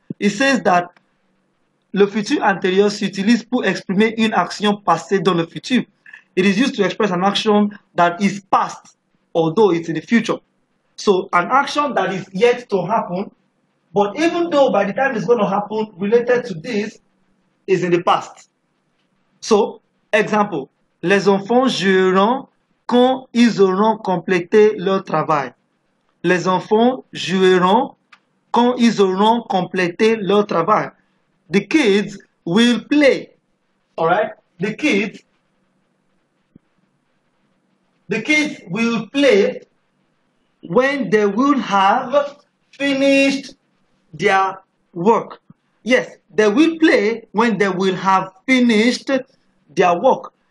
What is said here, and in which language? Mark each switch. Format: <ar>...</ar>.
<en>It says that</en> <fr>le futur antérieur s'utilise pour exprimer une action passée dans le futur.</fr> <en>It is used to express an action that is past, although it's in the future. So an action that is yet to happen, but even though by the time it's going to happen, related to this, is in the past. So, example,</en> <fr>les enfants joueront quand ils auront complété leur travail. Les enfants joueront quand ils auront complété leur travail.</fr> <en>The kids will play. All right? The kids will play when they will have finished their work. Yes, they will play when they will have finished their work.</en>